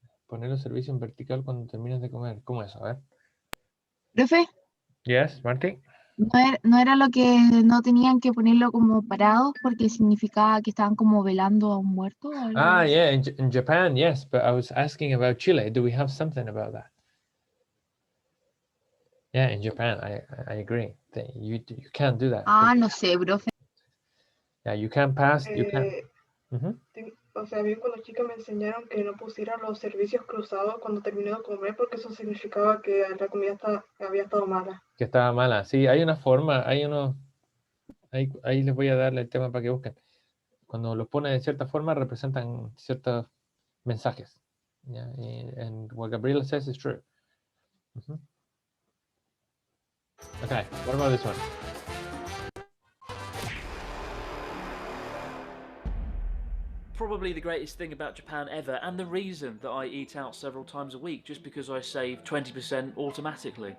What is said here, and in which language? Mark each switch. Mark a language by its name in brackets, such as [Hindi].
[Spanish] Poner los servicios en vertical cuando terminas de comer. ¿Cómo es? A ver. profe, [English] Yes, Marty? [Spanish] no era lo que no tenían que ponerlo como parados porque significaba que estaban como velando a un muerto. o algo Ah, así? [English] yeah, in Japan, yes, but I was asking about Chile. Do we have something about that? Yeah, in Japan, I agree. That you can't do that. [Spanish] Ah, no sé, profe. [English] Yeah, you can't pass. You can't. [Spanish] O sea, a mí cuando chica me enseñaron que no pusiera los servicios cruzados cuando terminé de comer porque eso significaba que la comida había estado mala. Que estaba mala. Sí, hay una forma, hay unos ahí les voy a darle el tema para que busquen. Cuando los pone de cierta forma, representan ciertos mensajes. [English] Yeah? And what Gabriela says is true. Mhm. Okay, what about this one? Probably the greatest thing about Japan ever, and the reason that I eat out several times a week, just because I save 20% automatically.